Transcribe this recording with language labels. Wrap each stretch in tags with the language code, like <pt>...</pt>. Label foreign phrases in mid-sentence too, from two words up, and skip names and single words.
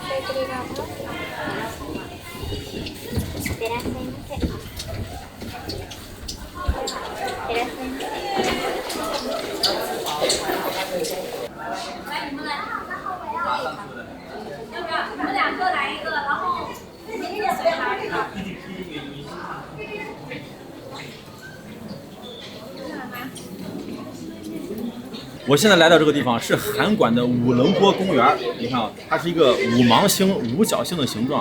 <ja>ごゆっくりどうぞ。いらっしゃいませ。いらっしゃいま</ja> <zh>你们2个来一个，然后你也随来一个。我现在来到这个地方是函馆的五棱郭公园，你看啊，它是一个五芒星、五角星的形状。</zh>